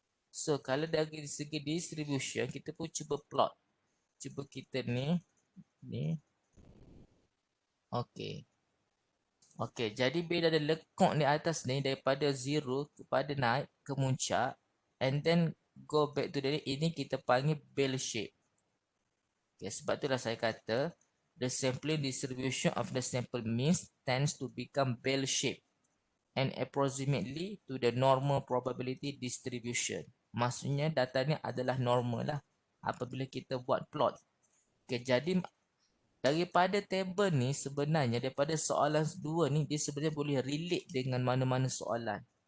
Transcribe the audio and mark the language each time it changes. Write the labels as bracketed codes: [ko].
[ms] So, kalau dari segi distribution, kita pun cuba plot. Cuba kita ni. Okay. Okay, jadi bila ada lekuk di atas ni, daripada 0 kepada naik ke muncak. [en] And then go back to the [ms] ini kita panggil [en] bell shape. Okay, [ms] sebab itulah saya kata, [en] the sampling distribution of the sample means tends to become bell shape. And approximately to the normal probability distribution. [ms] Maksudnya data ni adalah normal lah apabila kita buat plot. Okay, jadi daripada table ni sebenarnya daripada soalan 2 ni dia sebenarnya boleh relate dengan mana-mana soalan.